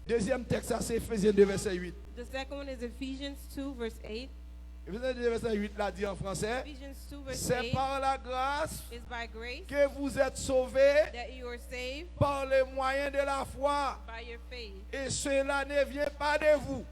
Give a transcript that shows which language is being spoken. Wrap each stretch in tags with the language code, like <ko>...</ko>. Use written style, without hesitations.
<fr>Deuxième texte, ça c'est Ephésiens 2 verset 8.</fr> <en>The second one is Ephesians 2 verse 8.</en> <fr>Ephésiens 2 verset 8 l'a dit en français.</fr> <en>Ephesians 2 verse</en> <fr>C'est</fr> <en>8</en> <fr>par la grâce</fr> <en>is by grace</en> <fr>que vous êtes sauvés</fr> <en>that you are saved</en> <fr>par les moyens de la foi.</fr> <en>by your faith.</en> <fr>Et cela ne vient pas de vous.</fr>